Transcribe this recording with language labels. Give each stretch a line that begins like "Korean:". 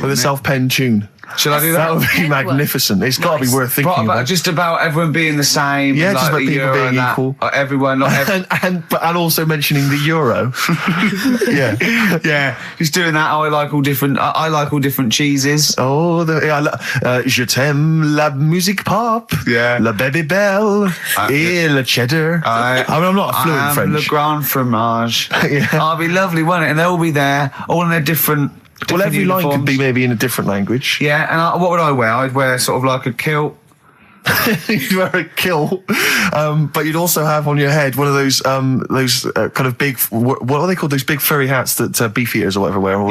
English: With a self-penned tune. Shall I do that? That would be magnificent. It's got to be worth thinking about. Just about everyone being the same. Yeah, like just about the people Euro being and equal. Everyone, not and also mentioning the Euro. Yeah. Yeah. Just doing that. I like all different cheeses.
French: Oh, je t'aime la musique pop.
English: Yeah.
French: La baby belle. Et le cheddar.
English: I mean, I'm not a fluent French.
French: Le grand fromage.
English: Yeah. Oh, it'd be lovely, wouldn't it? And they'll all be there, all in their different. Well, every uniforms. line could be maybe in a different language. Yeah, and what would I wear? I'd wear sort of like a kilt. You'd wear a kilt, but you'd also have on your head one of those kind of big, what are they called? Those big furry hats that beef eaters or whatever wear.